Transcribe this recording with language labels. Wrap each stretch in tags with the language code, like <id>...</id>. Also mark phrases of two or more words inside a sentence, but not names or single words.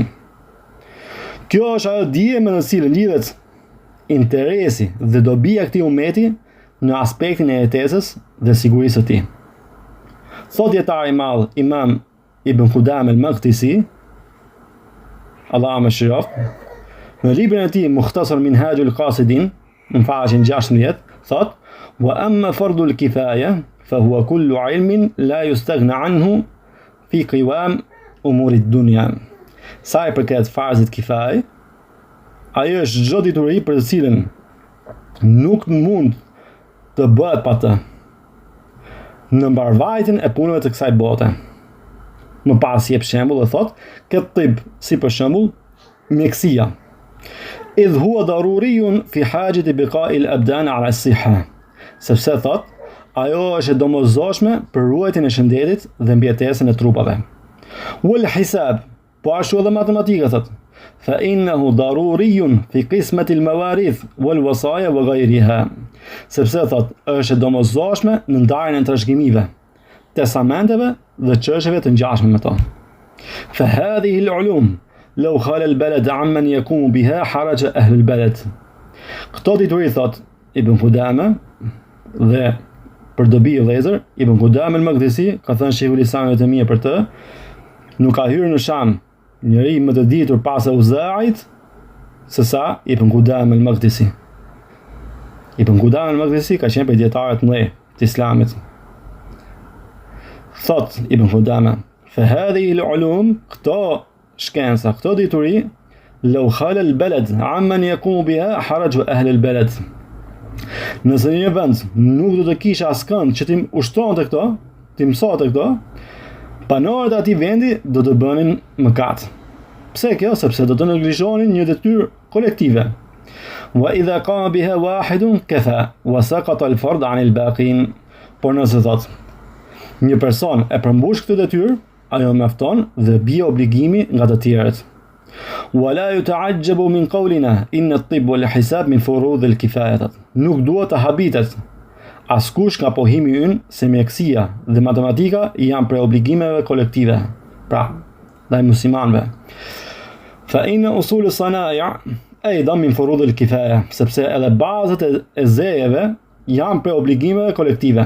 <sq>Kjo është ajo dije me të cilën lidhet interesi dhe dobia e këtij ummeti në aspektin e jetesës dhe sigurisë së tij. Thot dietari i madh Imam Ibn Qudam al-Maqdisi, Allahu më shëroft, në librin e tij Mukhtasar Minhajul Qasidin, në faqen 16, thot:</sq> <ar>"وأما فرض الكفاية فهو كل علم لا يستغنى عنه في قوام أمور الدنيا."</ar> <sq>Sa i përket farzit kifaj, ajo është çdo dituri për të cilën nuk mund të bëhet pa të në mbarvajtjen e punëve të kësaj bote. Më pas jep shembull dhe thot, këtë tip, si për shembull, mjekësia.</sq> <ar>إذ هو ضروري في حاجة بقاء الأبدان على الصحة.</ar> <sq>Sepse thot, ajo është e domosdoshme për ruajtjen e shëndetit dhe mbijetesën e trupave.</sq> <ar>والحساب,</ar> <sq>po ashtu edhe matematika thot.</sq> <ar>فإنه ضروري في قسمة المواريث والوصايا وغيرها.</ar> <sq>Sepse thot, është e domosdoshme në ndarjen e trashëgimive, testamenteve dhe çështjeve të ngjashme me to.</sq> <ar>فهذه العلوم لو خلا البلد عمن يقوم بها حرج أهل البلد.</ar> <sq>Këto dituri thot Ibn Qudama dhe për dobi vëllezër, Ibn Qudama al-Maqdisi ka thënë</sq> <ar>شيخ الإسلام</ar> <sq>të mirë për të, nuk ka hyrë në Sham njëri më të ditur pas Auza'it se sa Ibn Qudama al-Maqdisi. Ibn Qudama al-Maqdisi ka qenë për dietarët mëdhenj të Islamit.</sq> <ar>Thot Ibn Qudama, فهذه العلوم,</ar> <sq>këto shkenca, këto dituri,</sq> <ar>لو خلا البلد عمن يقوم بها حرج أهل البلد.</ar> <sq>Nëse një vend nuk do të kishte askënd që tim ushtronte këto, tim mësonte këto, banorët e atij vendi do të bënin mëkat. Pse kjo? Sepse do të neglizhonin një detyrë kolektive.</sq> <ar>وإذا قام بها واحد كفى وسقط الفرض عن الباقين.</ar> <sq>Por nëse thot, një person e përmbush këtë detyrë, ajo mjafton dhe bie obligimi nga të tjerët.</sq> <ar>ولا يتعجب من قولنا إن الطب والحساب من فروض الكفاية.</ar> <sq>Nuk duhet të habitet askush nga pohimi ynë se mjekësia dhe matematika janë prej obligimeve kolektive. Pra, ndaj muslimanëve.</sq> <ar>فإن أصول الصناعات أيضا من فروض الكفاية,</ar> <sq>sepse edhe bazat e zejeve janë për obligimeve kolektive.</sq>